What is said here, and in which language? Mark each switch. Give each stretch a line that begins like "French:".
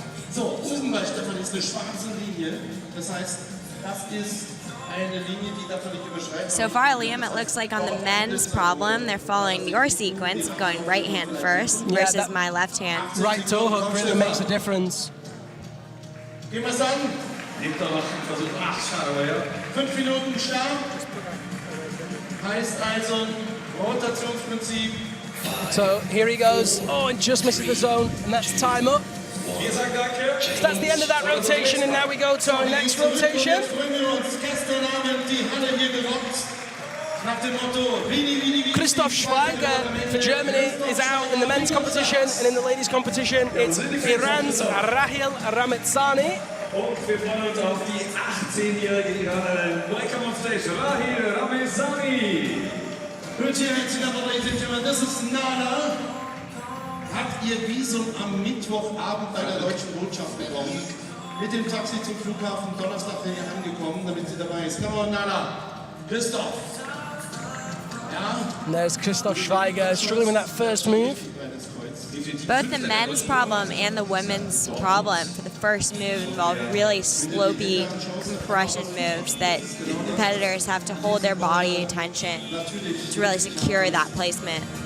German: So, oben bei Stefan ist eine schwarze Linie, das heißt, das ist eine Linie, die da völlig überschreitet.
English: So far, Liam, it looks like on the men's problem, they're following your sequence of going right hand first versus my left hand. Right toe hook really makes a difference.
German: Gehen wir es an. Nimmt er noch einen Versuch. Ach, schade, aber ja. 5 Minuten Start. Heißt also Rotationsprinzip.
English: So here he goes. Oh, and just misses the zone, and that's time up. So that's the end of that rotation, and now we go to our next rotation. Christoph Schweiger for Germany is out in the men's competition, and in the ladies' competition, it's Iran's Rahil Ramazani.
German: Und wir freuen uns auf die 18-jährige Iranerin.
English: Welcome on stage, Rahil Ramazani.
German: Das ist Nala. Hat ihr Visum am Mittwochabend bei der Deutschen Botschaft bekommen. Mit dem Taxi zum Flughafen Donnerstag hier angekommen, damit sie dabei ist.
English: Come on, Nala. Christoph. Ja. And there's Christoph Schweiger struggling with that first move. Both the men's problem and the women's problem for the first move involved really slopey compression moves that competitors have to hold their body attention to really secure that placement.